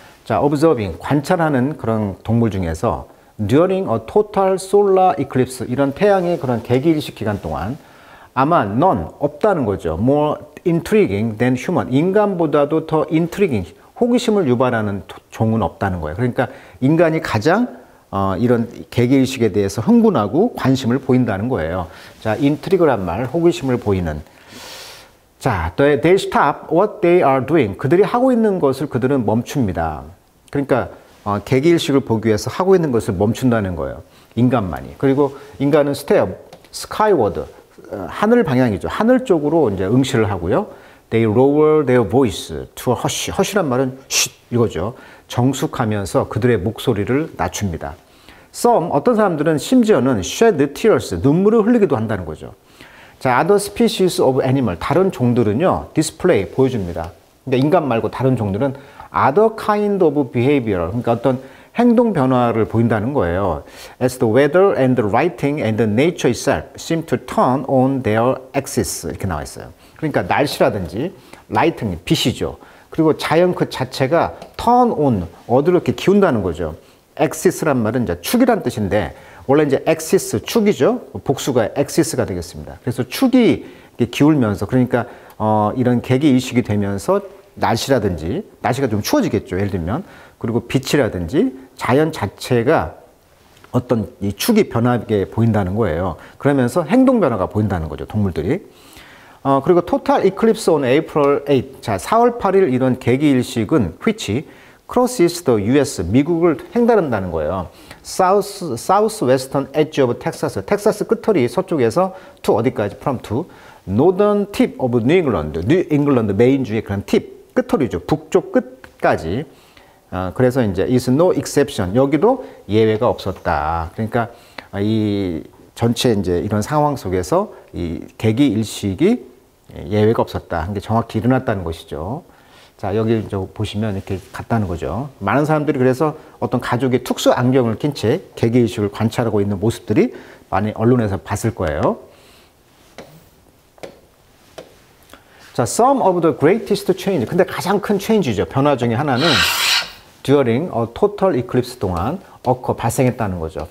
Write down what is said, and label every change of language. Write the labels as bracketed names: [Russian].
[Korean] 자, observing, 관찰하는 그런 동물 중에서 [English] during a total solar eclipse, [Korean] 이런 태양의 그런 개기일식 기간 동안 아마 none, 없다는 거죠. [English] more intriguing than human, [Korean] 인간보다도 더 intriguing, 호기심을 유발하는 종은 없다는 거예요. 그러니까 인간이 가장 이런 개기일식에 대해서 흥분하고 관심을 보인다는 거예요. 자, intrigue란 말, 호기심을 보이는. 자, [English] they stop what they are doing. [Korean] 그들이 하고 있는 것을 그들은 멈춥니다. 그러니까 개기일식을 보기 위해서 하고 있는 것을 멈춘다는 거예요. 인간만이. 그리고 인간은 stare, skyward, 하늘 방향이죠. 하늘 쪽으로 이제 응시를 하고요. [English] They lower their voice to a hush. [Korean] hush란 말은 쉿 이거죠. 정숙하면서 그들의 목소리를 낮춥니다. Some, 어떤 사람들은 심지어는 [English] shed tears, [Korean] 눈물을 흘리기도 한다는 거죠. 자, [English] other species of animal, [Korean] 다른 종들은요, display, 보여줍니다. 그러니까 인간 말고 다른 종들은 [English] other kind of behavior, [Korean] 그러니까 어떤 행동 변화를 보인다는 거예요. [English] As the weather and the writing and the nature itself seem to turn on their axis. [Korean] 이렇게 나와 있어요. 그러니까 날씨라든지 lightning, 빛이죠. 그리고 자연 그 자체가 turn on, 어디로 이렇게 기운다는 거죠. axis란 말은 이제 축이란 뜻인데 원래 이제 axis, 축이죠. 복수가 axis가 되겠습니다. 그래서 축이 기울면서 그러니까 이런 개기일식이 되면서 날씨가 좀 추워지겠죠. 예를 들면. 그리고 빛이라든지 자연 자체가 어떤 이 축이 변하게 보인다는 거예요. 그러면서 행동 변화가 보인다는 거죠. 동물들이. 그리고 [English] total eclipse on April 8. [Korean] 자, 4월 8일 이런 개기일식은 [English] which crosses the US, [Korean] 미국을 횡단한다는 거예요. [English] southwestern edge of Texas, [Korean] 텍사스 끝털이 서쪽에서 to 어디까지? [English] from to northern tip of New England, New England [Korean] 메인주의 그런 팁, 끝털이죠. 북쪽 끝까지. 그래서 이제 [English] is no exception, [Korean] 여기도 예외가 없었다. 그러니까 이 전체 이제 이런 상황 속에서 이 개기일식이 예외가 없었다. 한 게 정확히 일어났다는 것이죠. 자, 여기 보시면 이렇게 같다는 거죠. 많은 사람들이 그래서 어떤 가족의 특수 안경을 낀 채 개기일식을 관찰하고 있는 모습들이 많이 언론에서 봤을 거예요. 자, [English] some of the greatest change. [Korean] 근데 가장 큰 체인지죠. 변화 중에 하나는 [English] during a total eclipse [Korean] 동안 발생했다는 거죠.